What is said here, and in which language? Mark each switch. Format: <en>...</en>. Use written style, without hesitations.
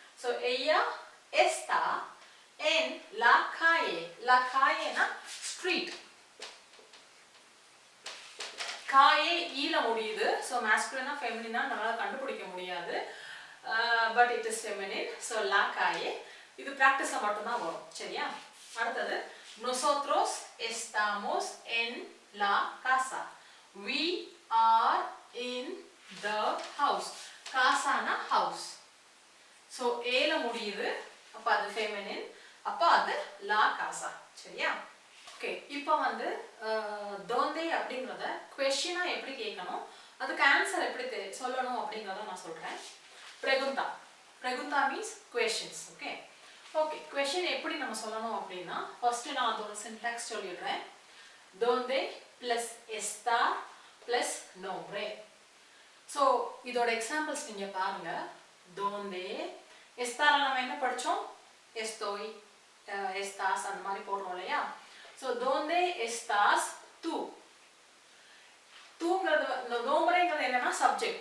<es>So ella está en la calle.</es> <ta>La calle னா street. calle ஈல முடியுது. So masculine ஆ feminine ஆ நம்மளால கண்டுபிடிக்க முடியாது.</ta> <en>But it is feminine.</en> <ta>So la calle இது பிராக்டிஸ்ல மட்டும் தான் வரும் சரியா.</ta> <es>அடுத்தது nosotros estamos en la casa.</es> <en>We are in the house.</en> <ta>casa na house. so a ல முடியுது, அப்ப அது feminine, அப்ப அது la casa சரியா. ஓகே, இப்போ வந்து donde அப்படிங்கறத क्वेश्चனா எப்படி கேட்கணும், அதுக்கு ஆன்சர் எப்படி சொல்லணும் அப்படிங்கறத நான் சொல்றேன்.</ta> <en>pregunta means questions.</en> <ta>Okay okay, question எப்படி நம்ம சொல்லணும் அப்படினா ஃபர்ஸ்ட் நான் அதோட சின்டாக்ஸ் சொல்லிடுறேன்.</ta> <es>donde plus está plus nombre.</es> <ta>so இதோட எக்ஸாம்பிள்ஸ் நீங்க பாருங்க. donde estar நம்ம என்ன படிச்சோம், estoy estás அந்த மாதிரி போடுறோம் இல்லையா. so</ta> <es>donde estás tú.</es> <ta>தூங்கிறது இந்த nombre-ங்கிறது என்னன்னா சப்ஜெக்ட்.</ta>